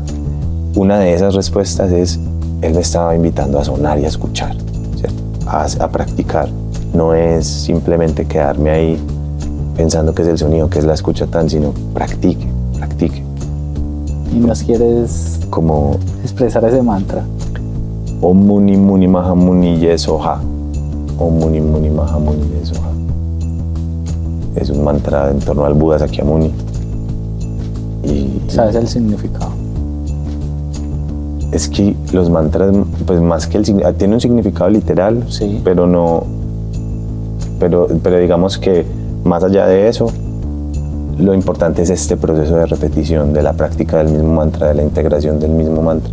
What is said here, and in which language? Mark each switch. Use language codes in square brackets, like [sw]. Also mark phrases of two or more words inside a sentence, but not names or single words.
[es] Una de esas respuestas es, él me estaba invitando a sonar y a escuchar, ¿cierto? A practicar. No es simplemente quedarme ahí pensando que es el sonido, que es la escucha tan, sino practique. ¿Y nos quieres como expresar ese mantra? [sa] Om Muni Muni Maha Muni Yesoha. Om Muni Muni Maha Muni Yesoha. [es] Es un mantra en torno al Buda Sakyamuni. ¿Sabes el significado? Es que los mantras, pues más que tiene un significado literal, sí, pero no, pero digamos que más allá de eso, lo importante es este proceso de repetición, de la práctica del mismo mantra, de la integración del mismo mantra.